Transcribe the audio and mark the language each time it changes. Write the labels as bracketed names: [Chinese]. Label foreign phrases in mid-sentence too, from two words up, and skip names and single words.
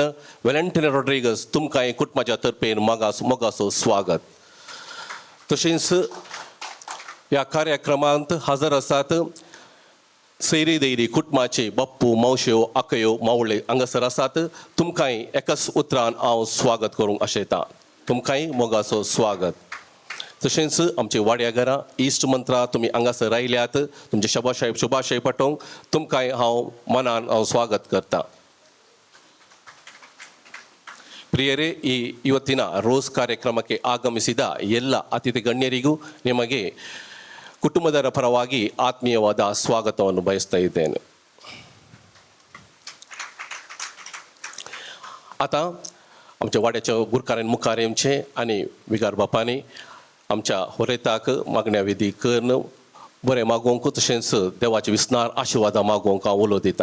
[Konkani] वेलेंटिनो रॉड्रिगस तुमकां कुटुंबाच्या तर्फेन मोगाचो स्वागत तशेंच ह्या कार्यक्रमांत हजर आसात सैरी दैरी कुटुंबाचे बाप्पू मावश्यो आकयो मावळे हांगासर आसात तुमकांय एकाच उतरान हांव स्वागत करूंक आशयतां तुमकांय मोगाचो स्वागत तशेंच आमची वाड्या घरां इश्ट मंत्रा तुमी हांगासर आयल्यात तुमचे शुभाशय पटोवंक तुमकांय हांव मनान स्वागत करता. [Kannada] ಪ್ರಿಯರೇ, ಈ ಇವತ್ತಿನ ರೋಸ್ ಕಾರ್ಯಕ್ರಮಕ್ಕೆ ಆಗಮಿಸಿದ ಎಲ್ಲ ಅತಿಥಿ ಗಣ್ಯರಿಗೂ ನಿಮಗೆ ಕುಟುಂಬದವರ ಪರವಾಗಿ ಆತ್ಮೀಯವಾದ ಸ್ವಾಗತವನ್ನು ಬಯಸ್ತಾ ಇದ್ದೇನೆ. [Konkani] आता आमच्या वाड्याच्या गुरकारान मुखारेमचे आणि विगार बापांनी आमच्या होरेताक मागण्या विधी करून बरें मागोवंक तशेंच देवाचे विस्नार आशिर्वादा मागोवंक हांव उलो दिता.